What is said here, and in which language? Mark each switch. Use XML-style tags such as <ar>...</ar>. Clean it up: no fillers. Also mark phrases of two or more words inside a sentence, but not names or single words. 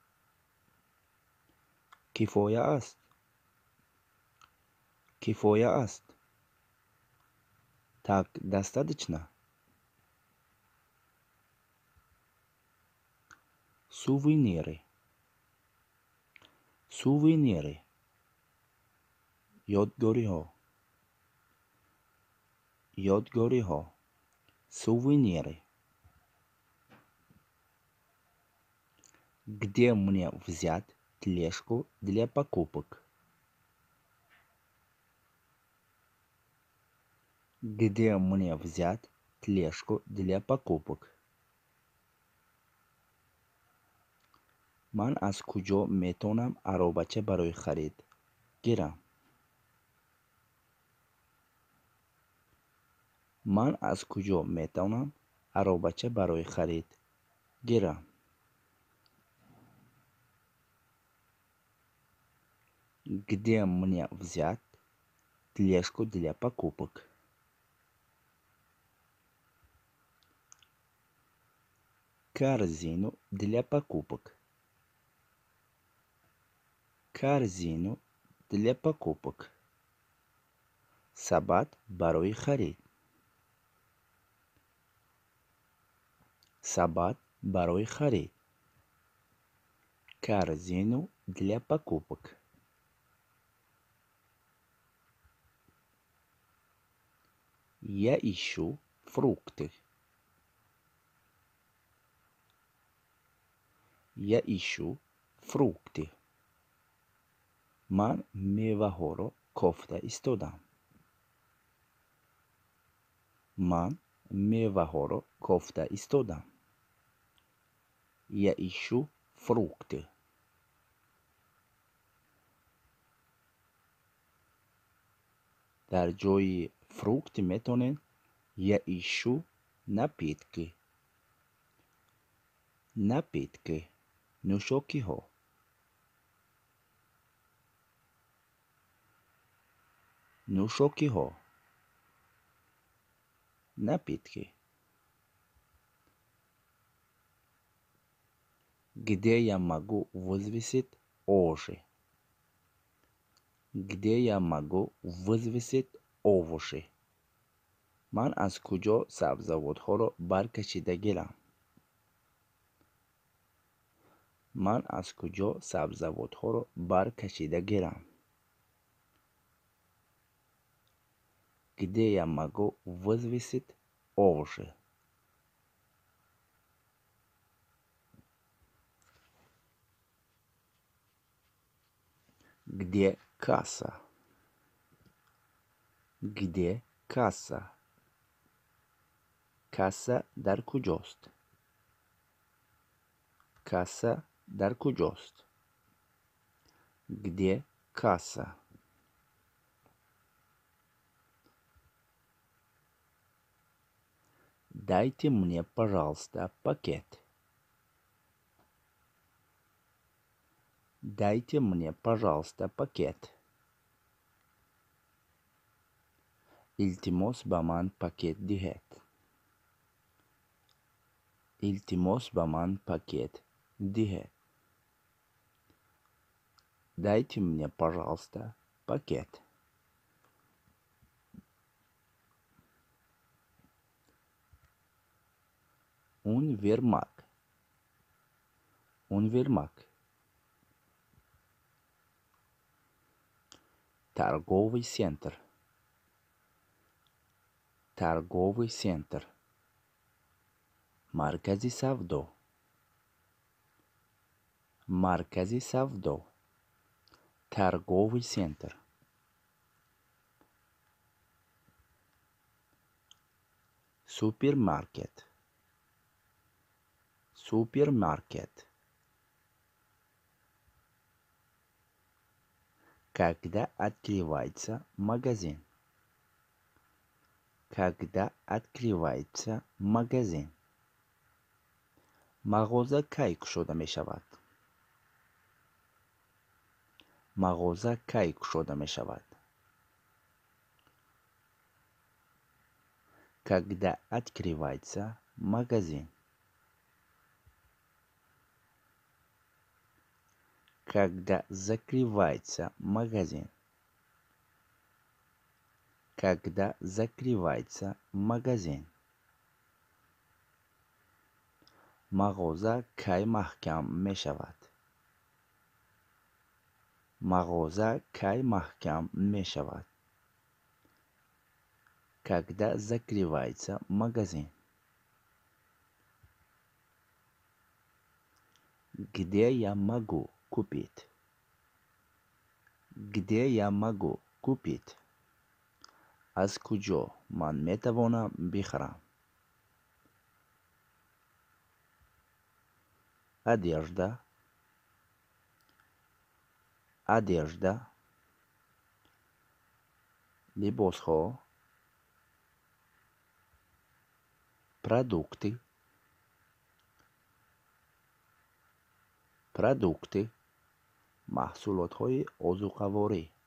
<tg>Кифоя аст. Кифоя аст.</tg> <ru>Так достаточно? Сувениры. Сувениры. ёдгориҳо.</ru> <tg>ёдгориҳо. Сувениры.</tg> <ru>Где мне взять тележку для покупок? Где мне взять тележку для покупок?</ru> <tg>Ман аз куҷо метавонам аробача барои харид гирам? Ман аз куҷо метавонам аробача барои харид гирам?</tg> <ru>Где мне взять тележку для покупок? Корзину для покупок. Корзину для покупок.</ru> <tg>Сабат барои харид. Сабат барои харид.</tg> <ru>Корзину для покупок. Я ищу фрукты. Я ищу фрукты.</ru> <tg>Ман меваҳоро кофта истодам. Ман меваҳоро кофта истодам.</tg> <ru>Я ищу фрукты.</ru> <tg>дар ҷои фрукт метонед</tg> <ru>я ищу напитки. Напитки. нӯшокиҳо.</ru> <tg>нӯшокиҳо.</tg> <ru>напитки. Где я могу взвесить овощи? Где я могу взвесить овощи?</ru> <tg>Ман аз куҷо сабзавотҳоро баркашида гирам? Ман аз куҷо сабзавотҳоро баркашида гирам?</tg> <ru>Где я могу взвесить овощи? Где касса? Где касса?</ru> <tg>Касса дар куҷост? Касса дар куҷост?</tg> <ru>Где касса? Дайте мне, пожалуйста, пакет. Дайте мне, пожалуйста, пакет.</ru> <tg>илтимос ба ман пакет диҳед. илтимос ба ман пакет диҳед.</tg> <ru>Дайте мне, пожалуйста, пакет. универмаг. универмаг. торговый центр. торговый центр.</ru> <tg>маркази савдо. маркази савдо.</tg> <ru>торговый центр. супермаркет. супермаркет. Когда открывается магазин? Когда открывается магазин?</ru> <tg>мағоза кай кушода мешавад? мағоза кай кушода мешавад?</tg> <ru>Когда открывается магазин? Когда закрывается магазин? Когда закрывается магазин?</ru> <tg>мағоза кай маҳкам мешавад? мағоза кай маҳкам мешавад?</tg> <ru>Когда закрывается магазин? Где я могу купить? Где я могу купить?</ru> <tg>аз куҷо ман метавонам бихарам?</tg> <ru>одежда, одежда, либосҳо, продукты, продукты,</ru> <tg>маҳсулотҳои озуқаворӣ,</tg>